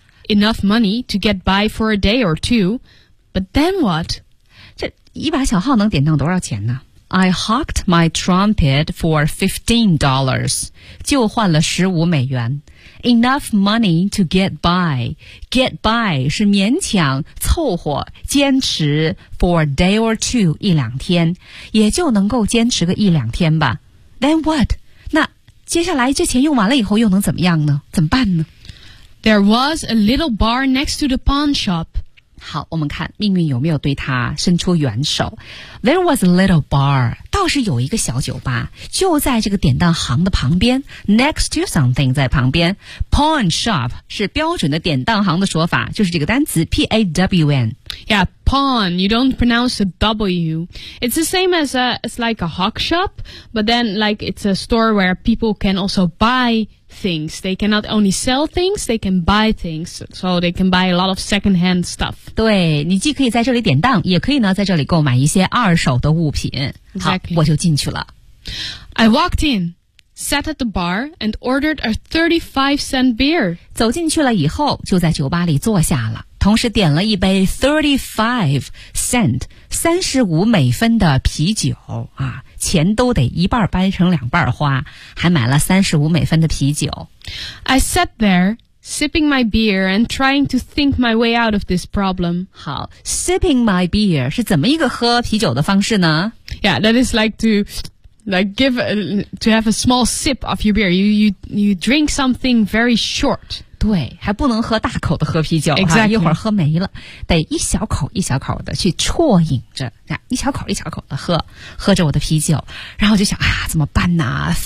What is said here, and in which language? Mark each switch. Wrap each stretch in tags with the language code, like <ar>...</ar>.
<en>Enough money to get by for a day or two, but then what?</en> <zh>这一把小号能典当多少钱呢？</zh> <en>I hocked my trumpet for $15,</en> <zh>就换了$15.</zh> <en>Enough money to get by. Get by</en> <zh>是勉强、凑合、坚持</zh> <en>for a day or two,</en> <zh>一两天，也就能够坚持个一两天吧。</zh> <en>Then what?</en> <zh>那接下来这钱用完了以后又能怎么样呢？怎么办呢？</zh> <en>There was a little bar next to the pawn shop.</en> <zh>好，我们看命运有没有对他伸出援手。</zh> <en>There was a little bar，</en> <zh>倒是有一个小酒吧，就在这个典当行的旁边，</zh> <en>next to something</en> <zh>在旁边。 pawn shop 是标准的典当行的说法，就是这个单词 pawn。</zh> <en>Yeah, pawn, you don't pronounce a W. It's the same as a, it's like a hawk shop, but then like it's a store where people can also buythings. They cannot only sell things, they can buy things. So they can buy a lot of second-hand stuff.</en> <zh>对，你既可以在这里典当，也可以呢在这里购买一些二手的物品。</zh> <en>Exactly.</en> <zh>好，我就进去了。</zh> <en>I walked in, sat at the bar, and ordered a 35-cent beer.</en> <zh>走进去了以后，就在酒吧里坐下了，同时点了一杯35-cent, 35美分的啤酒啊。钱都得一半掰成两半花，还买了35美分的啤酒。</zh> <en>I sat there, sipping my beer and trying to think my way out of this problem.</en> <zh>好，</zh> <en>sipping my beer</en> <zh>是怎么一个喝啤酒的方式呢？</zh> <en>Yeah, that is like to have a small sip of your beer. You drink something very short.</en> <zh>对，还不能喝大口的喝啤酒、</zh> <en>exactly.</en> <zh>一会儿喝没了，得一小口一小口的去啜饮着，一小口一小口的喝，喝着我的啤酒，然后就想啊，怎么办呢？</zh>